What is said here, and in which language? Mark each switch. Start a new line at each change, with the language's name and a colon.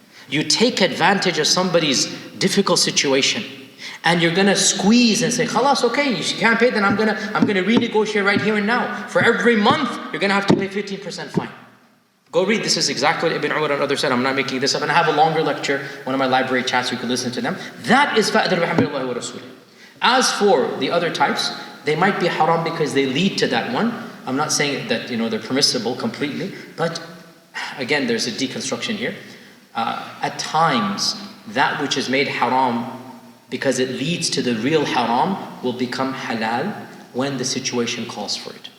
English: You take advantage of somebody's difficult situation, and you're gonna squeeze and say, khalas, okay, you can't pay, then I'm gonna renegotiate right here and now. For every month, you're gonna have to pay 15% fine. Go read, this is exactly what Ibn Umar and others said, I'm not making this up, and I have a longer lecture, one of my library chats, you can listen to them. That is
Arabic: فَأْذَنُوا بِحَرْبٍ اللَّهِ وَرَسُولِهِ.
English: As for the other types, they might be haram because they lead to that one. I'm not saying that they're permissible completely, but again, there's a deconstruction here. At times, that which is made haram because it leads to the real haram will become halal when the situation calls for it.